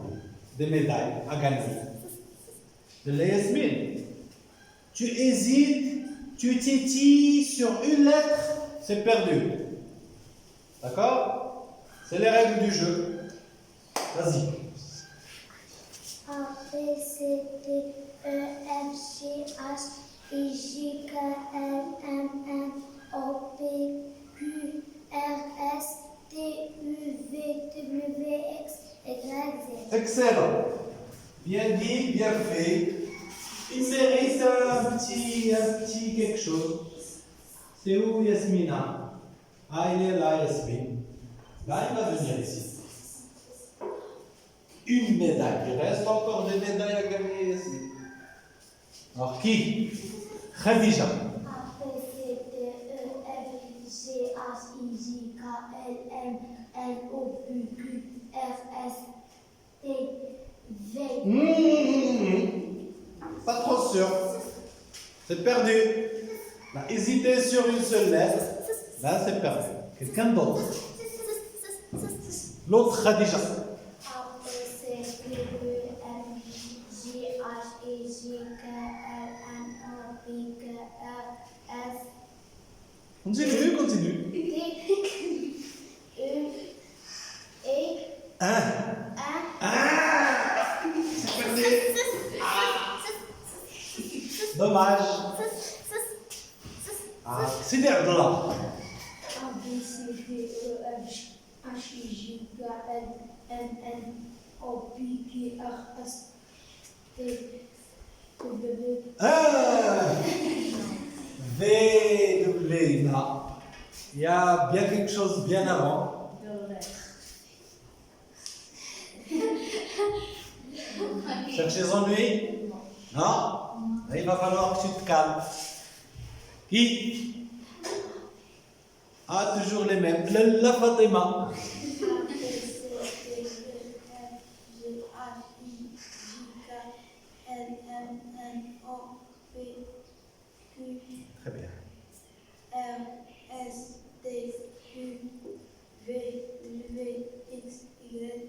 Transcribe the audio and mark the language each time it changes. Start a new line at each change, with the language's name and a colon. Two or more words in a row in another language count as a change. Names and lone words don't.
French: Des médailles à gagner. De la Yasmine. Tu hésites, tu titilles sur une lettre, c'est perdu. D'accord? C'est les règles du jeu. Vas-y. A, B, C, D, E, F, G, H, I, J, K, L, M, N, O, P, Q, R, S, T, U, V, W, X, Y, Z. Excellent. Bien dit, bien fait. Il mérite un petit quelque chose. C'est où Yasmina? Ah, il est là, Yasmine. Là, il va venir ici. Une médaille. Il reste encore des médailles à gagner, Yasmine. Alors, qui? Khadija. A, B, C, D, E, F, G, H, I, J, K, L, M, N, O, P, Q, R, S, T, V. Pas trop sûr. C'est perdu. Là, hésiter sur une seule lettre. Là, c'est perdu. Quelqu'un d'autre. L'autre Khadija. A, B, C, D, E, F, G, H, I, J, K, L, M, O, P, Q, R, S, Continue, continue. T, U, E, Un. N. C'est perdu. Dommage. Ah, c'est derrière là. A, B, C, D, E, F, H, I, J, K, L, M, N, O, P, Q, R, S, T, W. V, non. Il y a bien quelque chose bien avant. Cherchez ennui? Non? Il va falloir que tu te calmes. Qui? Ah, toujours les mêmes. La Fatima. A, B, C, D, E, F, G, H, I, J, K, L, M, N, O, P, Q, Très bien. R, S, T, U, V, W, X, Y.